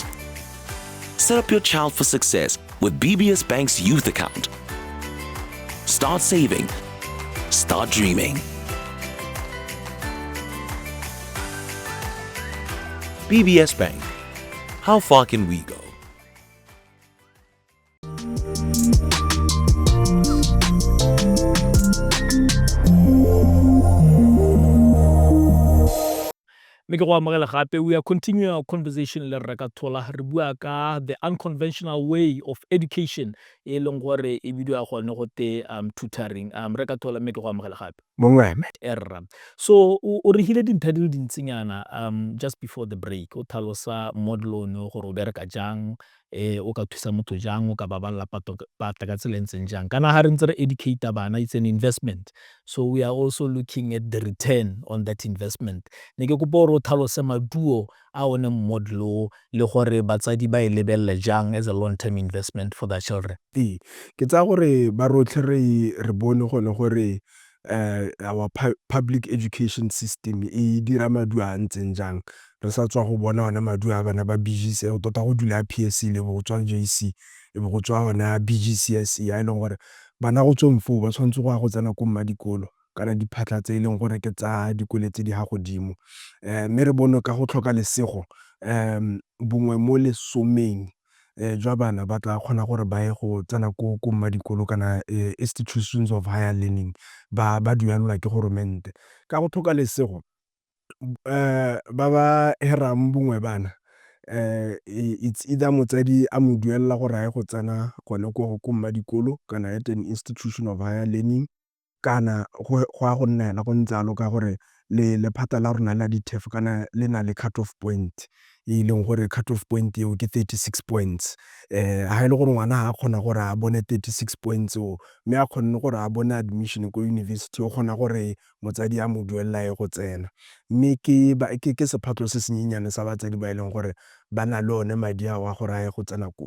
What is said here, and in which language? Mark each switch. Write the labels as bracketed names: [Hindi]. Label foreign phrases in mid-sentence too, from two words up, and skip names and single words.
[English] Set up your child for success with BBS Bank's youth account. Start saving. Start dreaming. BBS Bank. How far can we go? [Tswana] Mme ke go amogela gape, [English] we are continuing our conversation [Tswana] le Rre Khathola, re bua ka [English] the unconventional way of education [Tswana] e leng gore e bidiwa gone go te tutoring. Rre Khathola, mme ke go amogela gape. Erra. So o re hile dintlha di le dintsinyana [English] just before the break, [Tswana] o tlhalosa model ono gore o bereka jang, o ka thusa motho jang, o ka baballa pata ka tsela e ntseng jang. Kana ha re ntse re educate bana, [English] it's an investment. So we are also looking at the return on that investment. [Tswana] Ne ke kopa gore o tlhalose maduo a one model o, le gore batsadi ba e lebelle jang [English] as a long-term investment for their children. [Tswana] Ke tsaya gore ba rotlhe re bone gone gore [English] our public education system [Tswana] e dira maduo a ntseng jang. Re sa tswa go bona ona maduo a bana ba BGC, tota go dula PSC le go tswa JC, e bo go tswa ona BGCSE, a e leng gore bana go tsweng foo ba tshwanetse go tsena ko mmadikolo kana diphatlha tse e leng gore ke tsa dikolo tse di ga godimo. Mme re bone ka go tlhoka lesego, bongwe mo lesomeng jwa bana ba tla kgona gore ba ye go tsena ko mmadikolo kana [English] institutions of higher learning, [Tswana] ba duelelwa ke goromente. Ka go tlhoka lesego, ba herang bongwe bana [English] it's either [Tswana] motsadi a mo duelela gore a ye go tsena gone ko mmadikolo kana [English] at an institution of higher learning, [Tswana] kana go a go nna yana go ntse alo ka gore lephata la rona la di-TEF kana le na le [English] cut off point [Tswana] e leng gore [English] cut off point [Tswana] eo ke 36 points. Ha e le gore ngwana ha a kgona gore a bone 36 points o, mme a kgonne gore a bone admission ko university, o kgona gore motsadi a mo duelela ye go tsena. Mme ke sephatlo se senyenyane sa batsadi ba e leng gore ba na le one madi ao a gore a ye go tsena koo.